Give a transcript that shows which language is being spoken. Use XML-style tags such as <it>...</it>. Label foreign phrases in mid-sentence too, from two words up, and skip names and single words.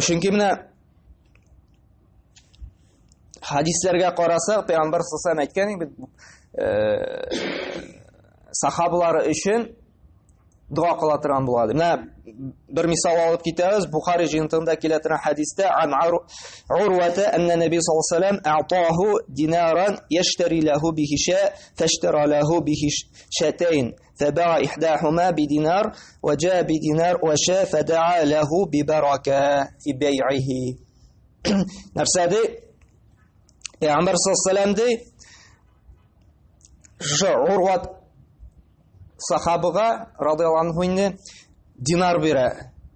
<tt>Чөнки менә хадисләргә карасак, Пәйгамбәр</tt> <ar>صلى الله عليه وسلم</ar> <tt>әйткән, сахабалары өчен дуа кыла торган булады. Менә бер мисал алып китәбез. Бухари җыентыгында килә торган хадистә</tt> <ar>عن عروة أن النبي صلى الله عليه وسلم أعطاه دينارا يشتري له به شاة فاشترى له به شاتين فباع إحداهما بدينار وجاء بدينار وشاة فدعا له بالبركة في بيعه.</ar> <tt>Нәрсәде? Пәйгамбәр</tt> <ar>صلى الله عليه وسلم</ar> <tt>шушы Урват сахабыга</tt> <ar>رضي الله عنه</ar> <tt>инде динар бирә.</tt>